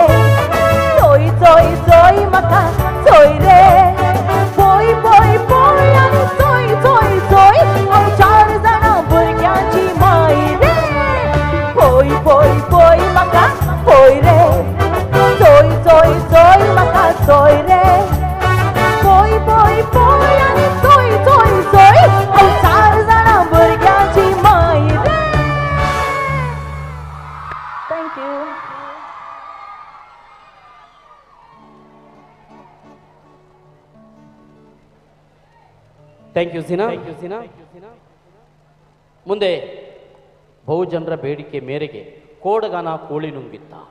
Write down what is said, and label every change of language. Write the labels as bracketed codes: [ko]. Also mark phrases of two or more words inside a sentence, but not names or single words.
[kok] चोय चोय चोय म्हाका चोय रे पोय पोय पोय आनी चोय चोय चोय हांव 4 जाणां भुरग्यांची माय रे पोय पोय पोय म्हाका पोय रे चोय चोय चोय म्हाका चोय रे पोय पोय पोय आनी चोय चोय चोय हांव 4 जाणां भुरग्यांची माय रे थँक्यू [en] thank you [kn] ಸಿನಾ ಮುಂದೆ ಬಹುಜನರ ಬೇಡಿಕೆ ಮೇರೆಗೆ ಕೋಡಗಾನ ಕೋಳಿ ನುಂಗಿತ್ತ